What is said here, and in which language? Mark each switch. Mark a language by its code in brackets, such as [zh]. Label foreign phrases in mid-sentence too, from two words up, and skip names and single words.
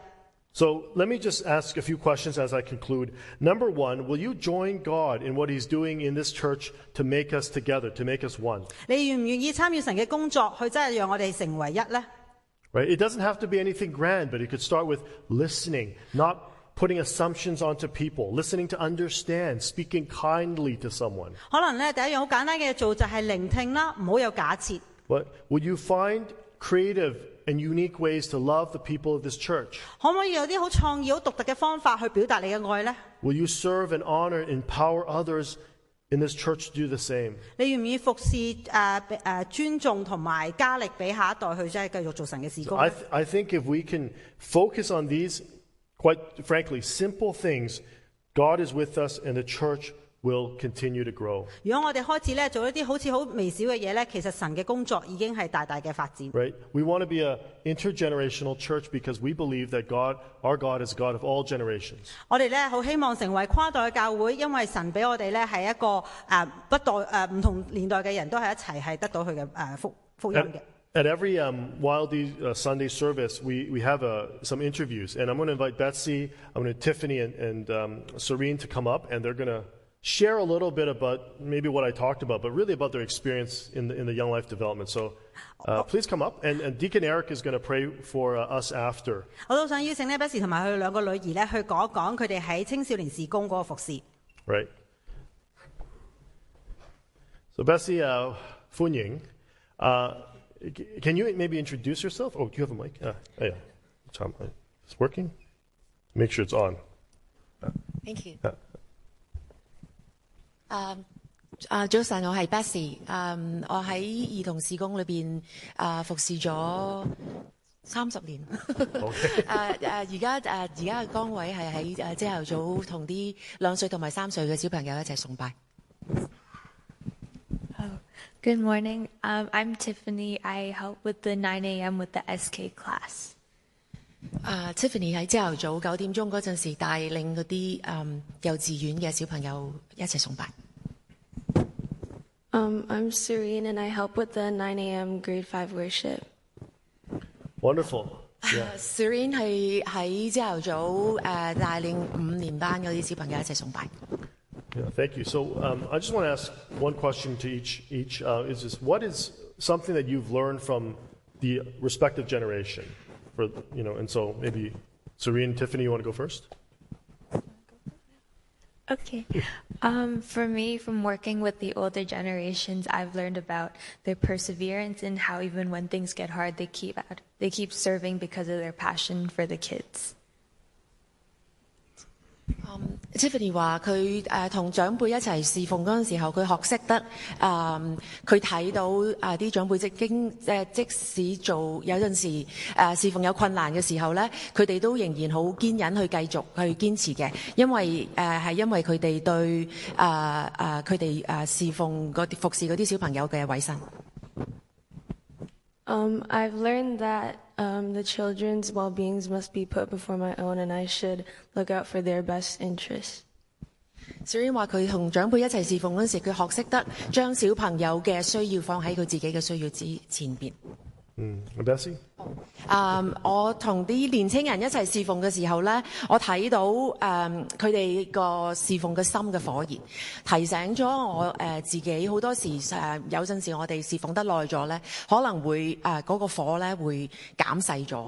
[en] So let me just ask a few questions as I conclude. Number one, will you join God in what He's doing in this church to make us together, to make us one? [yue] 你願唔願意參與神嘅工作，去真係讓我哋成為一呢？ [en] Right? It doesn't have to be anything grand, but it could start with listening, not putting assumptions onto people, listening to understand, speaking kindly to someone. [yue] 可能咧第一樣好簡單嘅做就係聆聽啦，唔好有假設。 [en] But would you find creative and unique ways to love the people of this church? [yue] 可唔可以有啲好創意、好獨特嘅方法去表達你嘅愛呢？ [en] Will you serve and honor and empower others in this church to do the same? [yue] 你願唔願意服侍尊重同埋加力俾下一代去真係繼續做神嘅事 [en] So [yue] 工？ [en] I think if we can focus on these, quite frankly, simple things, God is with us and the church will continue to grow. [yue] 如果我哋開始咧做一啲好似好微小嘅嘢咧，其實神嘅工作已經係大大嘅發展。 [en] Right? We want to be an intergenerational church because we believe that our God is God of all generations. [yue] 我哋咧好希望成為跨代嘅教會，因為神俾我哋咧係一個唔同年代嘅人都係一齊係得到佢嘅福音嘅。 [en] At every Wildie Sunday service, we have some interviews, and I'm going to invite Betsy, I'm going to Tiffany and Serene to come up, and they're going to share a little bit about maybe what I talked about, but really about their experience in the Young Life development. So please come up, and Deacon Eric is going to pray for us after. [yue] 我都想邀請呢 Betsy 同埋佢兩個女兒咧去講一講佢哋喺青少年事工嗰個服侍。 [en] Right. So Betsy, 歡迎。Can you maybe introduce yourself? Oh, do you have a mic? Yeah. It's working? Make sure it's on. Thank you. [yue] 早晨，我係 Betsy。我喺兒童事工裏邊服侍咗30年。而家嘅崗位係喺朝頭早同啲2歲同埋3歲嘅小朋友一齊崇拜。 [en] Good morning. I'm Tiffany. I help with the 9 a.m. with the SK class. [yue] Tiffany 喺朝頭早9點鐘嗰陣時帶領嗰啲幼稚園嘅小朋友一齊崇拜。 [en] I'm Serene and I help with the 9 a.m. grade 5 worship. Wonderful. Yeah. [yue] Serene 係喺朝頭早帶領5年班嗰啲小朋友一齊崇拜。 [en] Yeah, thank you. So I just want to ask one question to each. Is this, what is something that you've learned from the respective generation? And so maybe Serene, Tiffany, you want to go first? Okay. For me, from working with the older generations, I've learned about their perseverance and how even when things get hard, they keep serving because of their passion for the kids. [yue] Tiffany 話佢同長輩一齊侍奉嗰陣時候，佢學識得佢睇到啲長輩即使做有陣時侍奉有困難嘅時候咧，佢哋都仍然好堅忍去繼續去堅持嘅，因為佢哋對佢哋侍奉服侍嗰啲小朋友嘅委身。 [en] I've learned that the children's well-beings must be put before my own, and I should look out for their best interests. [yue] Serene 話佢同長輩一齊侍奉嗰陣時，佢學識得將小朋友嘅需要放喺佢自己嘅需要前邊。 [en] Bessie? [yue] 我同啲年青人一齊侍奉嘅時候咧，我睇到佢哋個侍奉嘅心嘅火熱，提醒咗我自己好多時有陣時我哋侍奉得耐咗咧，可能會嗰個火咧會減細咗。